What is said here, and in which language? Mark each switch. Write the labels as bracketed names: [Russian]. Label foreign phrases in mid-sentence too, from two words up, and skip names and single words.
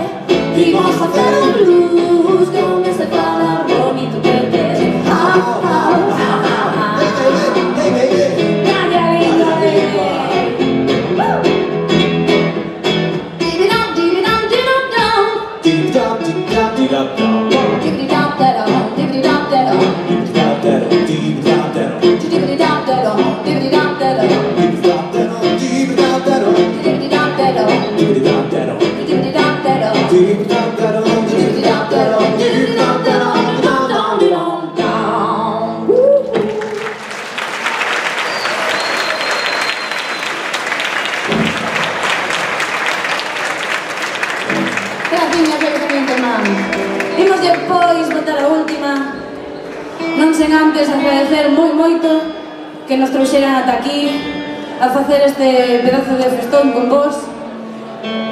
[Galician] Imos facer o blues con ese falar bonito que tes. [Spanish] Calla linda, Dividam, dividam, dividam. Dip-dap, dip-dap, dip-dap-dap. Divididam-dadam, divididam-dadam. Dip-dap-dadam, dip-dap-dadam. Divididam-dadam, divididam-dadam. Dip-dap-dadam, dip-dap-dadam. Divididam-dadam, Dip-dap-dadam. divididam-dadam. Dip-dap-dadam, Divididam-dadam, divididam-dadam. [Galician] Graciña, absolutamente, mami. Imos depois botar a última. Non sen antes agradecer moito que nos trouxeran ata aquí a facer este pedazo de festón con vos.